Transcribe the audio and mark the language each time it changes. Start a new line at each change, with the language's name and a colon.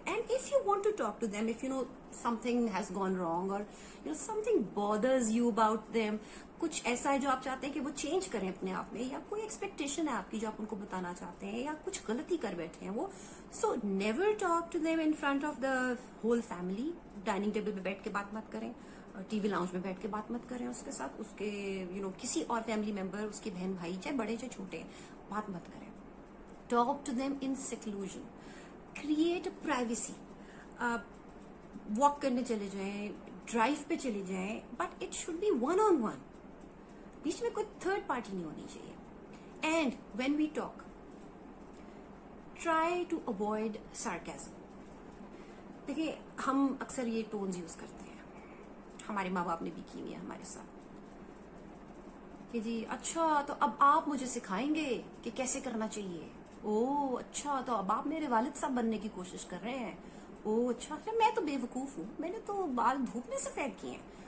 English: and if you want to talk to them, if something has gone wrong اور something bothers you about them,
Urdu: کچھ ایسا ہے جو آپ چاہتے ہیں کہ وہ چینج کریں اپنے آپ میں, یا کوئی ایکسپیکٹیشن ہے آپ کی جو آپ ان کو بتانا چاہتے ہیں, یا کچھ غلطی کر بیٹھے ہیں وہ,
English: So never talk to them in front of the whole family.
Urdu: Dining table پہ بیٹھ کے بات مت کریں, ٹی وی لاؤنج میں بیٹھ کے بات مت کریں اس کے ساتھ, اس کے کسی اور فیملی ممبر, اس کے بہن بھائی, چاہے بڑے چاہے چھوٹے, بات مت کریں.
English: Talk to them in seclusion. Create a privacy.
Urdu: Walk کرنے چلے جائیں, ڈرائیو پہ چلے جائیں,
English: but it should be one on one.
Urdu: بیچ میں کوئی تھرڈ پارٹی نہیں ہونی چاہیے.
English: And when we talk, try to avoid sarcasm.
Urdu: دیکھیں ہم اکثر یہ ٹونز یوز کرتے ہیں, ہمارے ماں باپ نے بھی کی ہوئی ہے ہمارے ساتھ, کہ جی اچھا تو اب آپ مجھے سکھائیں گے کہ کیسے کرنا چاہیے. او اچھا تو اب آپ میرے والد صاحب بننے کی کوشش کر رہے ہیں. او اچھا میں تو بے وقوف ہوں, میں نے تو بال دھوپ میں سفید کیے ہیں.